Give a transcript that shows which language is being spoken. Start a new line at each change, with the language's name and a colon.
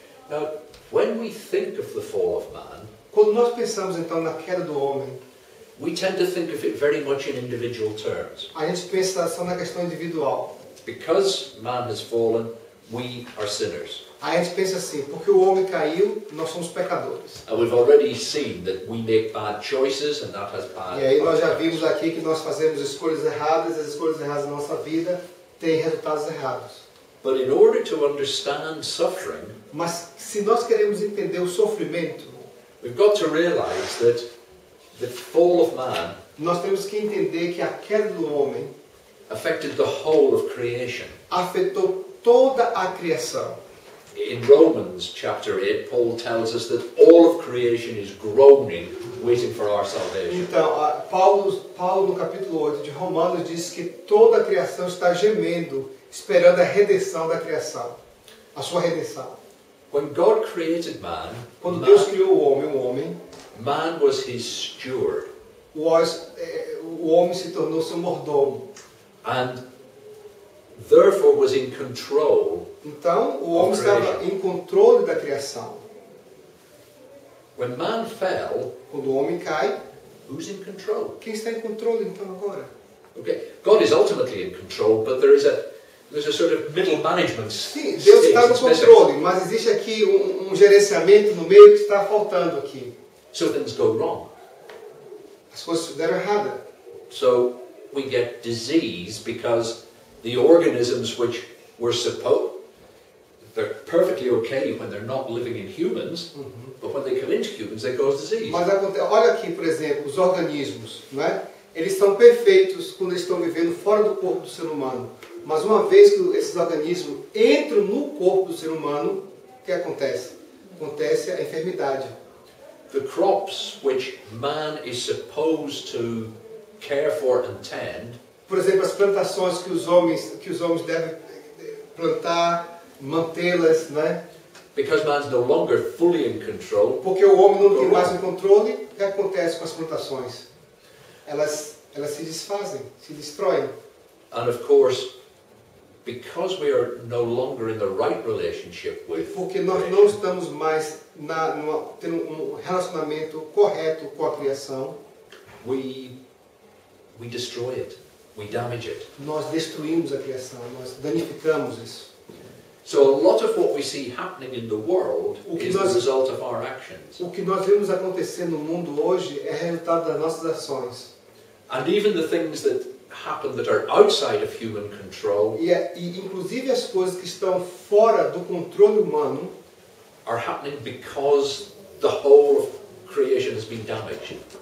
English: Now, when we think of the fall of man,
Portuguese: Quando nós pensamos então na queda do homem,
English: we tend to think of it very much in individual terms.
Portuguese: a gente pensa só na questão individual.
English: Because man has fallen, we are sinners.
Portuguese: Aí a gente pensa assim, porque o homem caiu, nós somos pecadores.
English: And we've already seen that we make bad choices and that has bad
Portuguese: E aí nós já
English: consequences.
Portuguese: vimos aqui que nós fazemos escolhas erradas, e as escolhas erradas na nossa vida têm resultados errados.
English: But in order to understand suffering,
Portuguese: Mas se nós queremos entender o sofrimento,
English: we've got to realize that the fall of man
Portuguese: nós temos que entender que a queda do homem
English: affected the whole of creation.
Portuguese: afetou toda a criação.
English: In Romans chapter 8, Paul tells us that all of creation is groaning, waiting for our salvation.
Portuguese: Então, Paulo no capítulo 8 de Romanos diz que toda a criação está gemendo, esperando a redenção da criação, a sua redenção.
English: When God created man,
Portuguese: Quando Deus criou o homem,
English: man was his steward.
Portuguese: o homem se tornou seu mordomo.
English: And therefore was in control.
Portuguese: Então, o homem estava em controle da criação.
English: When man fell,
Portuguese: Quando o homem cai,
English: who's in control?
Portuguese: quem está em controle então agora?
English: Okay, God is ultimately in control, but there's a sort of middle management
Portuguese: Sim, Deus está no
English: that's missing.
Portuguese: controle, mas existe aqui um gerenciamento no meio que está faltando aqui.
English: So things go wrong.
Portuguese: As coisas deram errado.
English: So we get disease because the organisms which were they're perfectly okay when they're not living in humans, but when they come into humans they cause disease.
Portuguese: Mas olha aqui, por exemplo, os organismos, não é? Eles são perfeitos quando eles estão vivendo fora do corpo do ser humano. Mas uma vez que esses organismos entram no corpo do ser humano, o que acontece? Acontece a enfermidade.
English: The crops which man is supposed to care for and tend
Portuguese: Por exemplo, as plantações que os homens devem plantar, mantê-las, né?
English: because man's no longer fully in control,
Portuguese: Porque o homem não tem mais o controle, o que acontece com as plantações? Elas se desfazem, se destroem.
English: and of course, because we are no longer in the right relationship with
Portuguese: Porque nós não estamos mais tendo um relacionamento correto com a criação,
English: we destroy it, we damage it.
Portuguese: nós destruímos a criação, nós danificamos isso.
English: So a lot of what we see happening in the world
Portuguese: O que
English: is the
Portuguese: nós-
English: result of our actions.
Portuguese: O que nós vemos acontecer no mundo hoje é resultado das nossas ações.
English: And even the things that happen that are outside of human control
Portuguese: E inclusive as coisas que estão fora do controle humano
English: are happening because the whole of creation has been damaged.